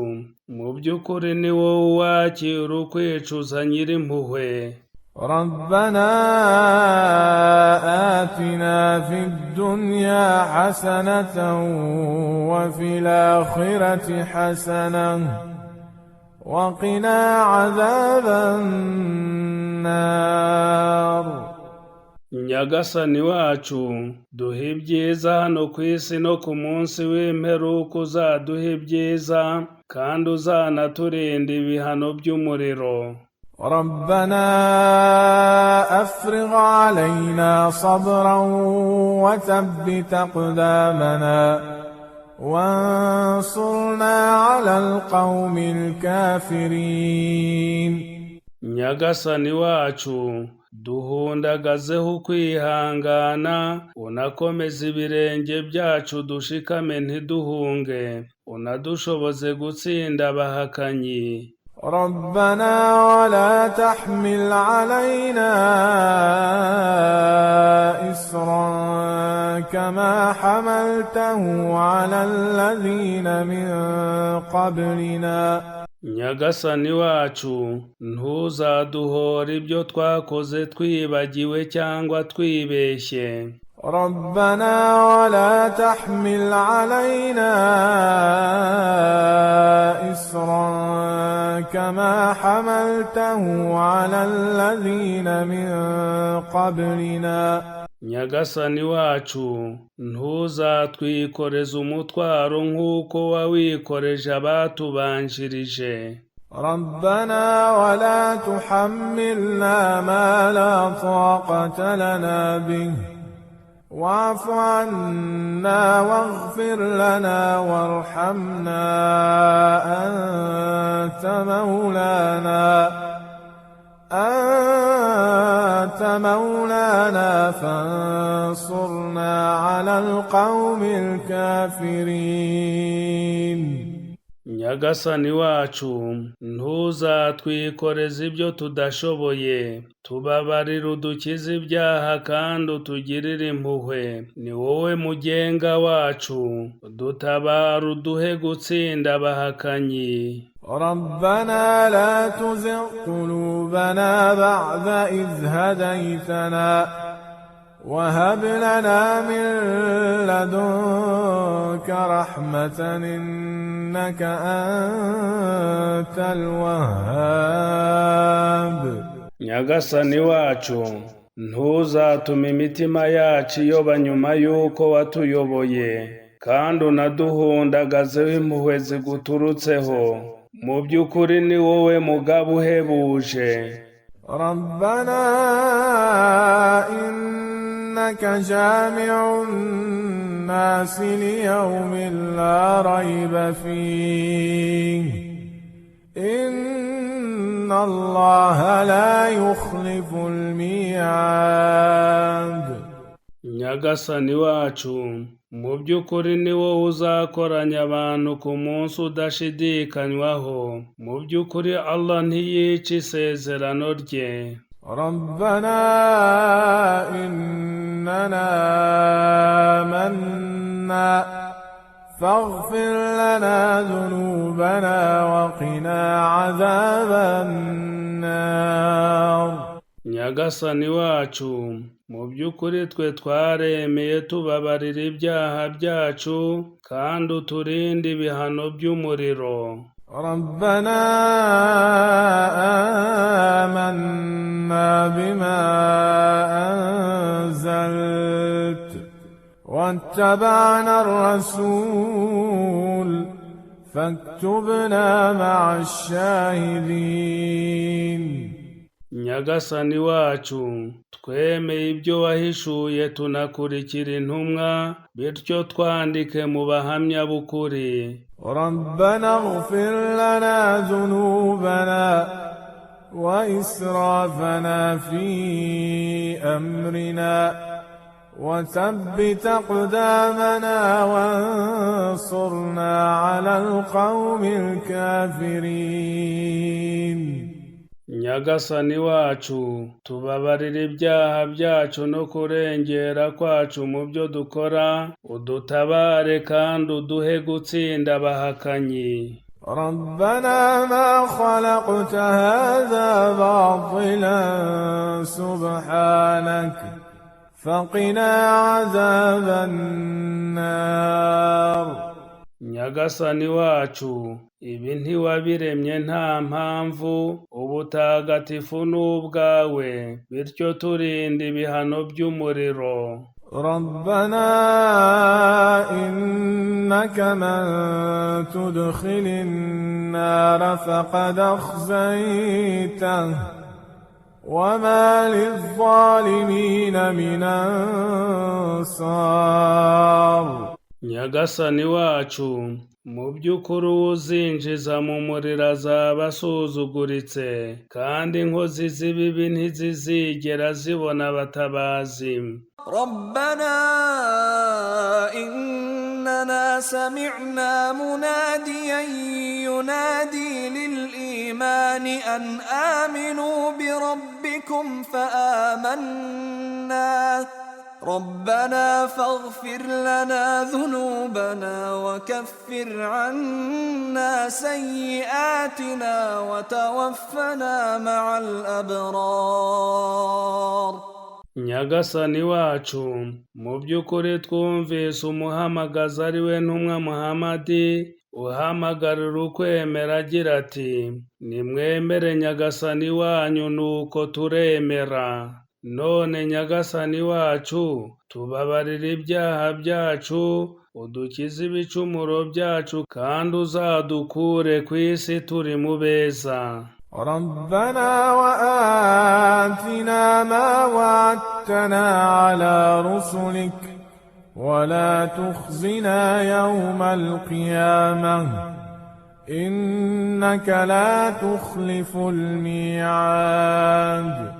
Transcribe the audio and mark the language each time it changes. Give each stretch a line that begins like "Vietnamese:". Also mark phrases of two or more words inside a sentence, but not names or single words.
Kinyarwanda: Mu by'ukuri ni wowe wakira ukwicuza Nyirimpuhwe.
Arabic: ربنا آتنا في الدنيا حسنة وفي الآخرة حسنة وقنا عذاب النار.
Kinyarwanda: Nyagasani wacu duhe ibyiza hano ku isi no ku munsi w'imperuka uzaduhe ibyiza kandi uzanaturinda ibihano by'umuriro.
Arabic: ربنا أفرغ علينا صبرا وثبت أقدامنا وانصرنا على القوم الكافرين.
Kinyarwanda: Nyagasani wacu duhundagazeho ukwihangana, unakomeze ibirenge byacu dushikame ntiduhunge, unadushoboze gutsinda abahakanyi.
Arabic: ربنا ولا تحمل علينا إصرا كما حملته على الذين من قبلنا.
Kinyarwanda: Nyagasani wacu ntuzaduhora ibyo twakoze twibagiwe cyangwa twibeshye.
Arabic: ربنا ولا تحمل علينا إصرا كما حملته على الذين من قبلنا.
Kinyarwanda: Nyagasani wacu ntuzatwikoreze umutwaro nk'uko wawikoreje abatubanjirije.
Arabic: ربنا ولا تحملنا ما لا طاقة لنا به واعف عنا واغفر لنا وارحمنا أنت مولانا فانصرنا على القوم الكافرين.
Kinyarwanda: Nyagasani wacu ntuzatwikoreze ibyo tudashoboye, tubabarire udukize ibyaha kandi utugirire impuhwe. Ni wowe mugenga wacu, dutabare uduhe gutsinda abahakanyi.
Arabic: ربنا لا تزغ قلوبنا بعد إذ هديتنا وهب لنا من لدنك رحمة إنك أنت الوهاب.
Kinyarwanda: Nyagasani wacu ntuzatume imitima yacu iyoba nyuma y'uko watuyoboye, kandi unaduhundagazeho impuhwe ziguturutseho. Mu by'ukuri ni wowe mugabo uhebuje.
Arabic: ربنا إنك جامع الناس ليوم لا ريب فيه إن الله لا يخلف الميعاد.
Kinyarwanda: Nyagasani wacu mu by'ukuri ni wowe uzakoranya abantu ku munsi udashidikanywaho. Mu by'ukuri Allah ntiyica isezerano rye.
Arabic: ربنا إننا آمنا فاغفر لنا ذنوبنا وقنا عذاب النار.
Kinyarwanda: Nyagasani wacu mu by'ukuri twe twaremeye tubabarira ibyaha byacu kandi uturinde ibihano by'umuriro.
Arabic: ربنا آمنا بما أنزلت واتبعنا الرسول فاكتبنا مع الشاهدين.
Kinyarwanda: Nyagasani wacu twemeye ibyo wahishuye tunakurikira intumwa, bityo twandike mu bahamya b'ukuri.
Arabic: ربنا اغفر لنا ذنوبنا وإسرافنا في أمرنا وثبت أقدامنا وانصرنا على القوم الكافرين.
Kinyarwanda: Nyagasani wacu tubabarire ibyaha byacu no kurengera kwacu mu byo dukora, udutabare kandi uduhe gutsinda abahakanyi.
Arabic: ربنا ما خلقت هذا باطلا سبحانك فقنا عذاب النار.
Kinyarwanda: Nyagasani wacu ibi ntiwabiremye nta mpamvu, ubutagatifu ni ubwawe, bityo turinde ibihano by'umuriro.
Arabic: ربنا إنك من تدخل النار فقد أخزيته وما للظالمين من أنصار.
Kinyarwanda: Nyagasani wacu, mu by'ukuri uzinjiza mu muriro azaba asuzuguritse, kandi inkozi z'ibibi ntizizigera zibona abatabazi.
Arabic: ربنا إننا سمعنا مناديا ينادي للإيمان أن آمنوا بربكم فآمنا ربنا فاغفر لنا ذنوبنا وكفر عنا سيئاتنا وتوفنا مع الأبرار.
Kinyarwanda: Nyagasani wacu, mu by'ukuri twumvise umuhamagaza ari we ntumwa Muhamadi uhamagarira ukwemera agira ati, nimwemere Nyagasani wanyu nuko turemera. None Nyagasani wacu, tubabarire ibyaha byacu, udukize ibicumuro byacu, kandi uzadukure ku isi turi mu beza.
Arabic: ربنا وآتنا ما وعدتنا على رسلك ولا تخزنا يوم القيامة إنك لا تخلف الميعاد.